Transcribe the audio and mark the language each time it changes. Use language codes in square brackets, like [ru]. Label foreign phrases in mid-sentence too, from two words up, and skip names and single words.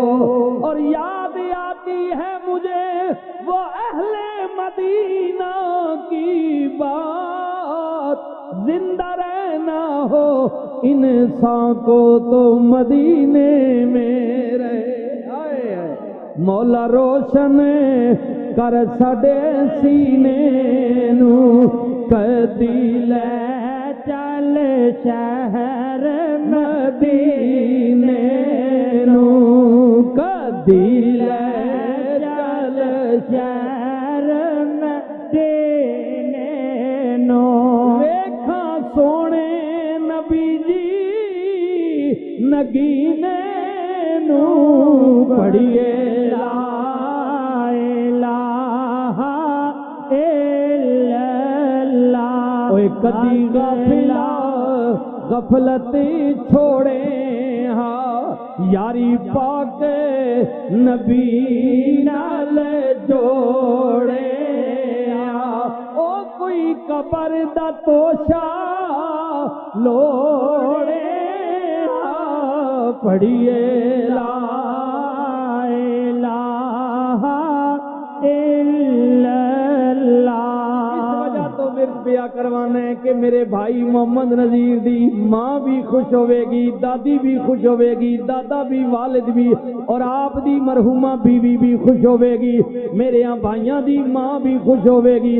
[ur] اور یاد آتی ہے مجھے وہ اہل مدینہ کی بات, زندہ رہنا ہو انسان کو تو مدینے میں رہے. [pa] مولا روشن کر ساڈے سینے نو, کدی لے چل شہر مدینے نو, کدی لے چل شہر مدینے نو. ویکھا سونے نبی جی نگینے نو. پڑھیے لا [ar] الہ الا اللہ. [pa] اوے کدی غافلا غفلت چھوڑے ہاں یاری پاک نبی نال جوڑے ہاں او کوئی قبر دا توشا لوڑے ہاں پڑھیے [ar] لا الہ الا اللہ۔ [pa] تو ورد پیا کروانا ہے کہ میرے بھائی محمد نذیر دی ماں بھی خوش ہوے گی، دادی بھی خوش ہوے گی، دادا بھی، والد بھی، اور آپ دی مرحومہ بیوی بھی خوش ہوے گی، میرے بھائیاں دی ماں بھی خوش ہوے گی۔